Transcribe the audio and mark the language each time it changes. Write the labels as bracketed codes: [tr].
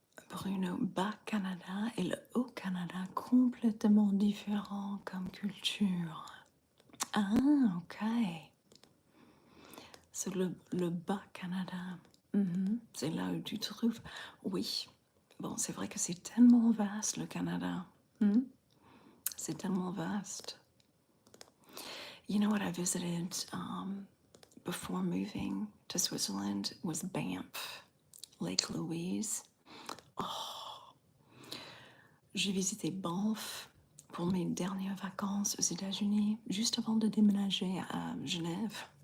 [fr] Bruno, Bas Canada et le Haut Canada, complètement différents comme culture. Ah, ok. C'est le Bas Canada. C'est là où tu trouves. Oui. Bon, c'est vrai que c'est tellement vaste, le Canada. C'est tellement vaste. [en] You know what I visited before moving to Switzerland was Banff, Lake Louise. [fr] Oh, j'ai visité Banff pour mes dernières vacances aux États-Unis, juste avant de déménager à Genève.